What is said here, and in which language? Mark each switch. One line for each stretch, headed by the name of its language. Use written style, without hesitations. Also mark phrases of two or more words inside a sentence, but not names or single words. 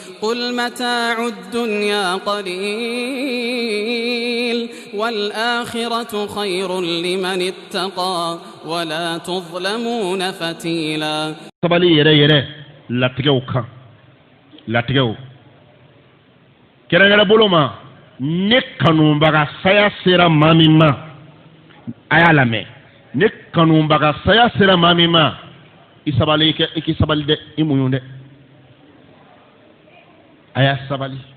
Arabic: قل متاع الدنيا قليل والآخرة خير لمن اتقى ولا تظلمون فتيلا.
Bambara: sabali yɛrɛ latigɛw kan latigɛw kɛrɛnkɛrɛn bolo ma ne kanubaga saya sera maa min ma a y'a lamɛn ne kanubaga saya sera maa min ma i sabali i k'i sabali dɛ i muɲu dɛ a y'a sabali